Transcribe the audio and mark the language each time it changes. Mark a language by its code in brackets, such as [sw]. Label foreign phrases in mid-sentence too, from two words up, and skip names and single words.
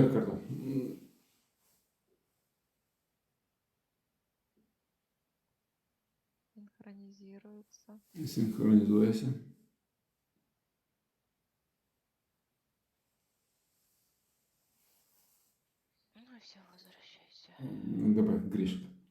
[lt] Dar kartą. [ru] Синхронизируется. [lt] Sinchronizuojasi. [ru] Ну и все, возвращайся. [lt] Dabar grįžk.